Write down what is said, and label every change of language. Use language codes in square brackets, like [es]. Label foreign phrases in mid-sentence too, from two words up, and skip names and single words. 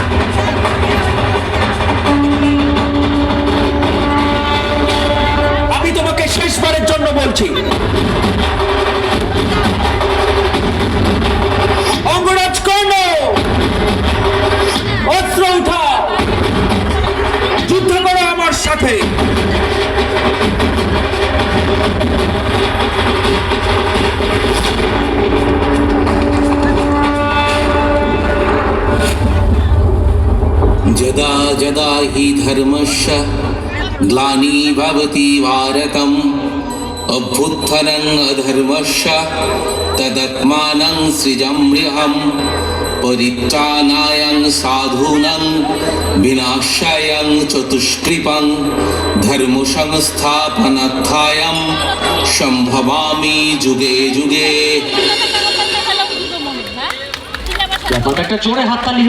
[bn] আমি তোমাকে শেষবারের জন্য বলছি, অঙ্গরাজ কর্ণ, অস্ত্র উঠাও, যুদ্ধ করো আমার সাথে। [sa] यदा यदा हि धर्मस्य ग्लानिर्भवति भारतम् अभ्युत्थनं अधर्मस्य तदात्मानं सृजाम्यहम् परित्राणाय साधूनां विनाशाय चतुष्कृपं धर्मसंस्थापनार्थाय सम्भवामि जुगे जुगे। [bn] ব্যাপারটা একটা জোরে হাততালি